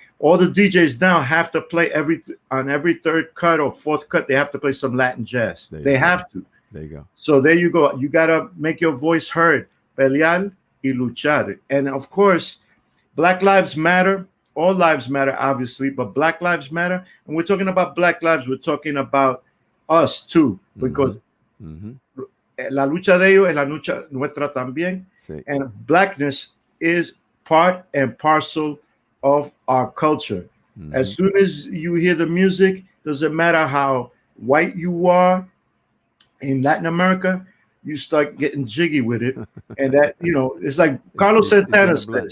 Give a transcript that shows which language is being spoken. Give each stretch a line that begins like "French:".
English: All the DJs now have to play on every third cut or fourth cut. They have to play some Latin jazz. There you They go. have to. There you go. So there you go. You gotta make your voice heard.
Spanish: Pelear y luchar.
English: And of course, Black Lives Matter. All lives matter, obviously, but Black Lives Matter. And we're talking about Black lives. We're talking about us too, because
Spanish: la lucha de ellos es la lucha nuestra también. Sí.
English: And blackness is part and parcel of our culture. As soon as you hear the music, doesn't matter how white you are in Latin America, you start getting jiggy with it. And that, it's like Carlos Santana says.